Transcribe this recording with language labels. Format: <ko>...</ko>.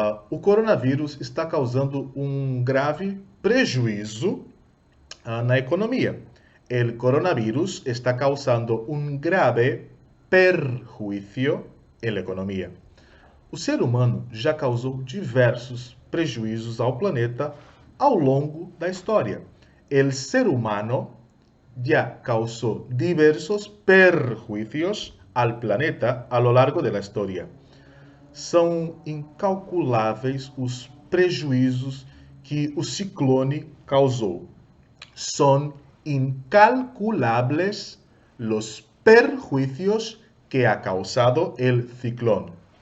<pt>O coronavírus está causando um grave prejuízo na economia.</pt> <es>El coronavirus está causando un grave perjuicio en la economia.</es> <pt>O ser humano já causou diversos prejuízos ao planeta ao longo da história.</pt> <es>El ser humano</es> <pt>já causou</pt> <es>diversos perjuicios al planeta a lo largo de la história.</es> <pt>São incalculáveis os prejuízos que o ciclone causou.</pt> <es>Son incalculables los perjuicios que ha causado el ciclón.</es>